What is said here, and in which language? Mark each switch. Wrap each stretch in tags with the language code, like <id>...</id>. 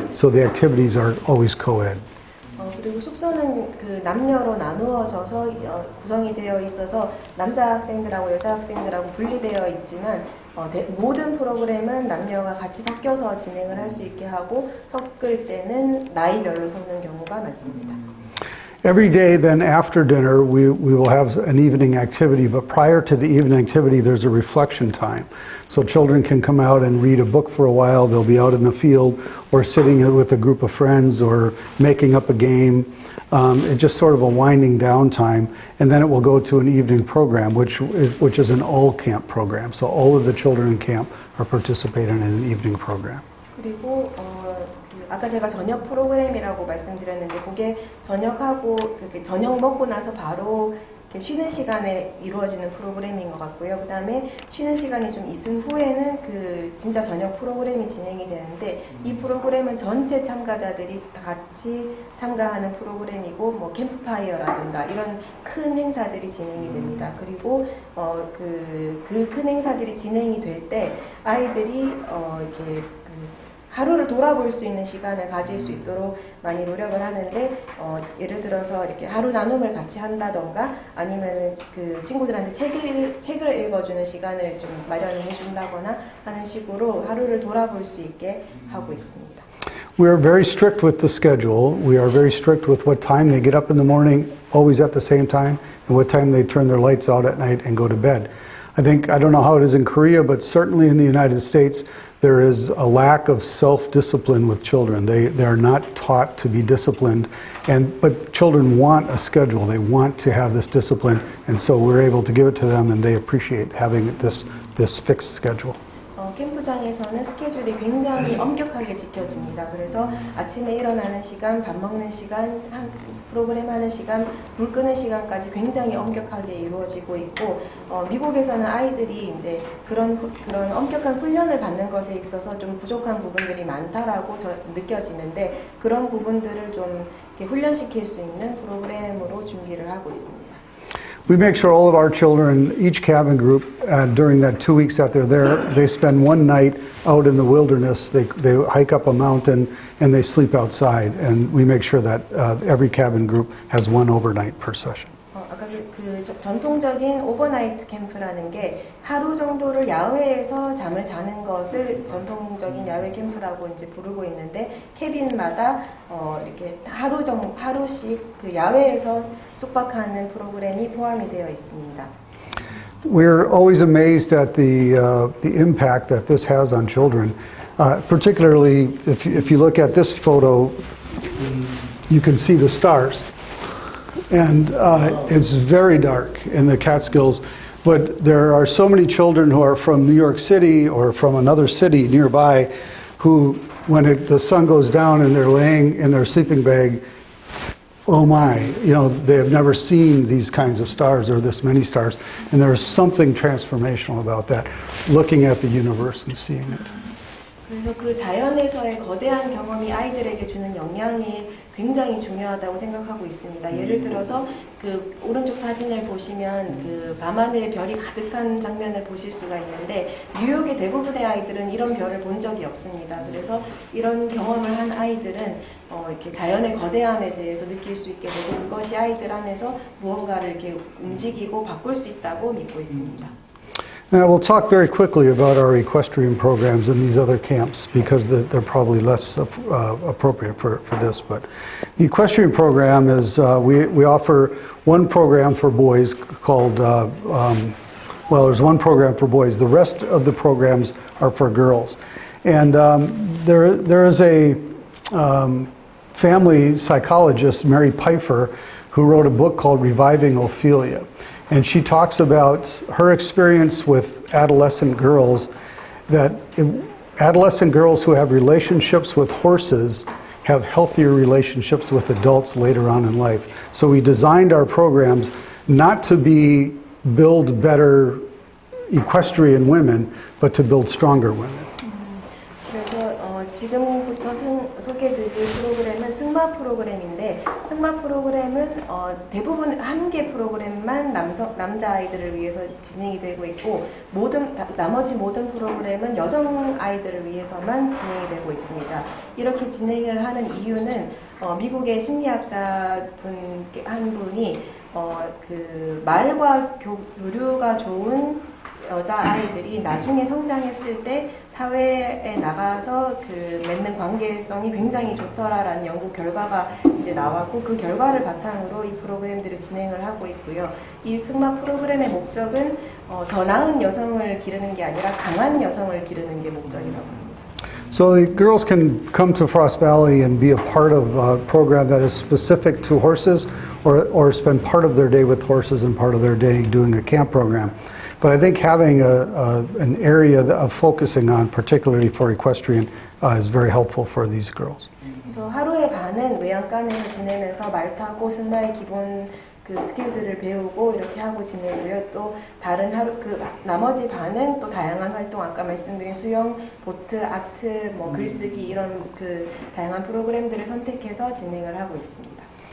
<en>So the activities are always co-ed.</en> <ko>그리고 숙소는 그 남녀로 나누어져서 구성이 되어 있어서 남자 학생들하고 여자 학생들하고 분리되어 있지만 모든 프로그램은 남녀가 같이 섞여서 진행을 할 수 있게 하고 섞을 때는 나이별로 섞는 경우가 많습니다.</ko> <en>Every day, then after dinner, we will have an evening activity, but prior to the evening activity, there's a reflection time. So children can come out and read a book for a while. They'll be out in the field or sitting with a group of friends or making up a game. It's just sort of a winding down time, and then it will go to an evening program, which is an all-camp program. So all of the children in camp are participating in an evening program.</en> <ko>그리고 아까 제가 저녁 프로그램이라고 말씀드렸는데 그게 저녁하고 저녁 먹고 나서 바로 쉬는 시간에 이루어지는 프로그램인 것 같고요. 그 다음에 쉬는 시간이 좀 있은 후에는 진짜 저녁 프로그램이 진행이 되는데 이 프로그램은 전체 참가자들이 다 같이 참가하는 프로그램이고 뭐 캠프파이어라든가 이런 큰 행사들이 진행이 됩니다. 그리고 그 큰 행사들이 진행이 될 때 아이들이 이렇게 하루를 돌아볼 수 있는 시간을 가질 수 있도록 많이 노력을 하는데 예를 들어서 이렇게 하루 나눔을 같이 한다던가 아니면 그 친구들한테 책을 읽어주는 시간을 좀 마련해 준다거나 하는 식으로 하루를 돌아볼 수 있게 하고 있습니다.</ko> <en>We are very strict with the schedule. We are very strict with what time they get up in the morning, always at the same time, and what time they turn their lights out at night and go to bed. I don't know how it is in Korea, but certainly in the United States, there is a lack of self-discipline with children. They are not taught to be disciplined, but children want a schedule. They want to have this discipline, and so we're able to give it to them, and they appreciate having this fixed schedule.</en> <ko>캠프장에서는 스케줄이 굉장히 엄격하게 지켜집니다. 그래서 아침에 일어나는 시간, 밥 먹는 시간, 프로그램 하는 시간, 불 끄는 시간까지 굉장히 엄격하게 이루어지고 있고 미국에서는 아이들이 이제 그런 엄격한 훈련을 받는 것에 있어서 좀 부족한 부분들이 많다라고 느껴지는데 그런 부분들을 좀 이렇게 훈련시킬 수 있는 프로그램으로 준비를 하고 있습니다.</ko> <en>We make sure all of our children, each cabin group, during that 2 weeks that they're there, they spend one night out in the wilderness. They hike up a mountain and they sleep outside. And we make sure that every cabin group has one overnight per session.</en> <ko>아까 전통적인 오버나이트 캠프라는 게 하루 정도를 야외에서 잠을 자는 것을 전통적인 야외 캠프라고 이제 부르고 있는데 캐빈마다 이렇게 하루씩 그 야외에서 숙박하는 프로그램이 포함이 되어 있습니다.</ko> <en>We're always amazed at the impact that this has on children. Particularly if you look at this photo, you can see the stars. And it's very dark in the Catskills, but there are so many children who are from New York City or from another city nearby who, when the sun goes down and they're laying in their sleeping bag, oh my, they have never seen these kinds of stars or this many stars. And there is something transformational about that, looking at the universe and seeing it.</en> <ko>그래서 그 자연에서의 거대한 경험이 아이들에게 주는 영향이 굉장히 중요하다고 생각하고 있습니다. 예를 들어서 그 오른쪽 사진을 보시면 그 밤하늘에 별이 가득한 장면을 보실 수가 있는데 뉴욕의 대부분의 아이들은 이런 별을 본 적이 없습니다. 그래서 이런 경험을 한 아이들은 이렇게 자연의 거대함에 대해서 느낄 수 있게 되고 그것이 아이들 안에서 무언가를 이렇게 움직이고 바꿀 수 있다고 믿고 있습니다.</ko> <en>Now we'll talk very quickly about our equestrian programs in these other camps because they're probably less appropriate for this. But the equestrian program is, we offer one program for boys called, there's one program for boys. The rest of the programs are for girls. And there is a family psychologist, Mary Pfeiffer, who wrote a book called Reviving Ophelia. And she talks about her experience with adolescent girls, that adolescent girls who have relationships with horses have healthier relationships with adults later on in life. So we designed our programs not to build better equestrian women, but to build stronger women.</en> <ko>그래서 지금부터 소개해드릴 프로그램은 승마 프로그램인데 승마 프로그램은 대부분 한 개 프로그램만 남자아이들을 위해서 진행이 되고 있고 나머지 모든 프로그램은 여성아이들을 위해서만 진행이 되고 있습니다. 이렇게 진행을 하는 이유는 미국의 심리학자 한 분이 그 말과 교류가 좋은 여자아이들이 나중에 성장했을 때 사회에 나가서 그 맺는 관계성이 굉장히 좋더라라는 연구 결과가 이제 나왔고 그 결과를 바탕으로 이 프로그램들을 진행을 하고 있고요. 이 승마 프로그램의 목적은 더 나은 여성을 기르는 게 아니라 강한 여성을 기르는 게 목적이라고 합니다.</ko> <en>So the girls can come to Frost Valley and be a part of a program that is specific to horses or spend part of their day with horses and part of their day doing a camp program. But I think having an area of focusing on, particularly for equestrian, is very helpful for these girls.</en> <ko>저 하루의 반은 외양간에서 지내면서 말 타고 승마의 기본 그 스킬들을 배우고 이렇게 하고 지내고요. 또 다른 하루 그 나머지 반은 또 다양한 활동 아까 말씀드린 수영, 보트, 아트, 뭐 글쓰기 이런 그 다양한 프로그램들을 선택해서 진행을 하고 있습니다.</ko>